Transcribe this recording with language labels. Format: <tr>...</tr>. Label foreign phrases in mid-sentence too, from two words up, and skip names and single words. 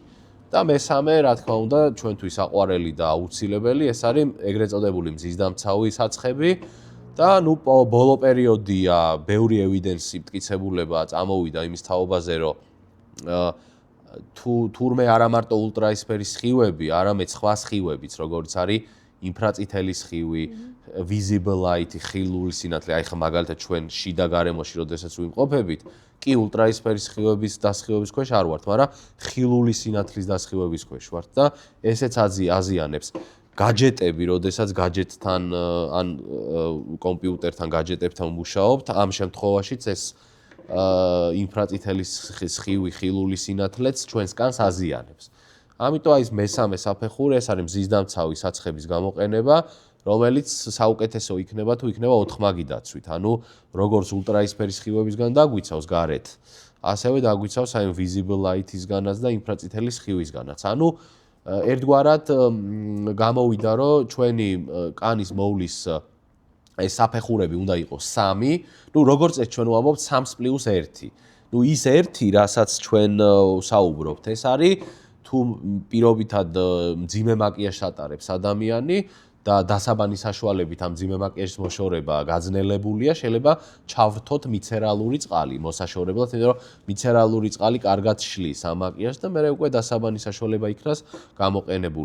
<ka>და მესამე, რა თქმა უნდა, ჩვენთვის აყვარელი და აუცილებელი, ეს არის ეგრეთ წოდებული მზისდამცავი საცხები და ნუ ბოლო პერიოდია, ბევრი ევიდენსი მტკიცებულება წამოვიდა იმის თაობაზე, რომ თურმე არა მარტო ულტრაისფერის სხივები, არამედ სხვა სხივებიც, როგორც არის ინფრაწითელი სხივი,</ka> <en>visible light,</en> <ka>ხილული სინათლე, აი ხა მაგალითად ჩვენ შიდა გარემოში, როდესაც ვიმყოფებით, კი ულტრაისფერის სხივების დასხივების ქვეშ არ ვართ, მაგრამ ხილული სინათლის დასხივების ქვეშ ვართ და ესეც აზიანებს. გაჯეტები, როდესაც გაჯეტთან ან კომპიუტერთან გაჯეტებთან მუშაობთ, ამ შემთხვევაშიც ეს ინფრაწითელი სხივი, ხილული სინათლეც ჩვენს კანს აზიანებს. ამიტომ აი ეს მესამე საფეხური, ეს არის მზისდამცავი საცხების გამოყენება, რომელიც საუკეთესო იქნება თუ იქნება 4 დაცვით. ანუ როგორც ულტრაისფერის სხივებისგან დაგვიცავს გარეთ, ასევე დაგვიცავს აი</ka> <en>visible light-</en> <ka>ისგანაც და ინფრაწითელი სხივისგანაც. ანუ ერთგვარად გამოვიდა, რომ ჩვენი კანის მოვლის ეს საფეხურები უნდა იყოს 3, ნუ როგორც ეს ჩვენ ვამბობთ 3+1. ნუ ის 1, რასაც ჩვენ ვსაუბრობთ, ეს არის თუ პირობითად მძიმე მაკიაჟს ატარებს ადამიანი და დასაბანი საშუალებით ამ მძიმე მაკიაჟის მოშორება გაძნელებულია, შეიძლება ჩავრთოთ მიცერალური წყალი მოსაშორებლად, იმიტომ რომ მიცერალური წყალი კარგად შლის ამ მაკიაჟს და მერე უკვე დასაბანი საშუალება იქნას გამოყენებული.</ka>